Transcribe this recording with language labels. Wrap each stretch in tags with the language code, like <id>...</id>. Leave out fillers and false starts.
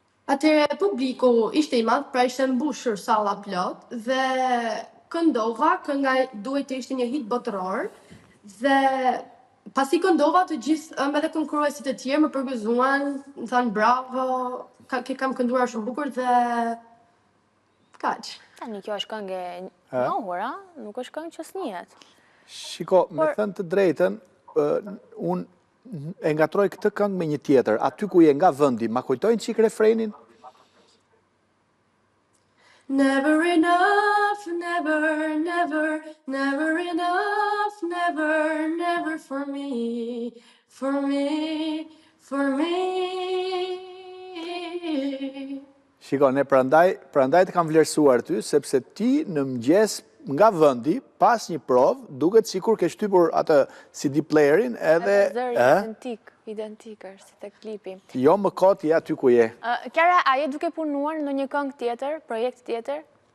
<sq>Atëre publiku ishte i madh, pra ishte mbushur salla plot dhe këndova, kënga duhet të ishte një hit botëror dhe pasi këndova të gjithë edhe konkurruesit e tjerë më përgëzuan, më thanë bravo, kam kënduar shumë bukur dhe kaq. Tani kjo është këngë e njohur, nuk është këngë që s'njihet. Shiko, me thënë të drejtën, unë e ngatroj këtë këngë me një tjetër. Aty ku je nga vëndi, ma kujtojnë qik refrenin?</sq> <en>Never enough, never, never, never enough, never, never for me, for me, for me.</en> <sq>Shiko, ne prandaj të kam vlerësuar ty, sepse ti në mëngjes nga vëndi, pas një provë, duket sikur ke shtypur atë CD playerin edhe... Zëri identik është, si të klipi. Jo më kot je aty ku je. Kiara, a je duke punuar në një këngë tjetër, projekt tjetër?</sq>